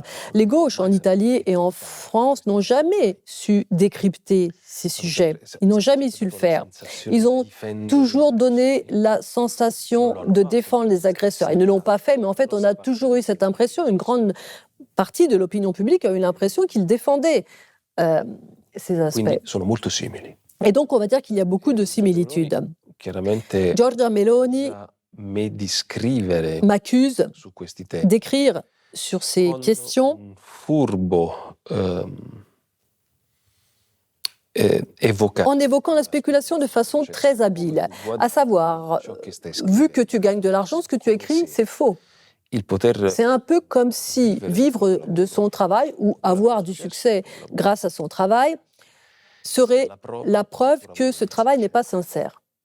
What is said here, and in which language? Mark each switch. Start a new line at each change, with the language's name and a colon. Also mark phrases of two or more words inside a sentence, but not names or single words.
French: Les gauches en Italie et en France n'ont jamais su décrypter ces sujets. Ils n'ont jamais su le faire. Ils ont toujours donné la sensation de défendre les agresseurs. Ils ne l'ont pas fait, mais en fait, on a toujours eu cette impression, une grande partie de l'opinion publique a eu l'impression qu'ils défendaient ces aspects.
Italian: Quindi sono molto simili.
French: Et donc, on va dire qu'il y a beaucoup de similitudes.
Italian: Chiaramente Giorgia Meloni me di scrivere
French: m'accuse
Italian: su questi temi
French: d'écrire sur ces questions
Italian: un furbo
French: en évoquant la spéculation de façon très habile. À savoir, vu que tu gagnes de l'argent, ce que tu écris, c'est faux. C'est un peu comme si vivre de son travail ou avoir du succès grâce à son travail serait la preuve que ce travail n'est pas sincère.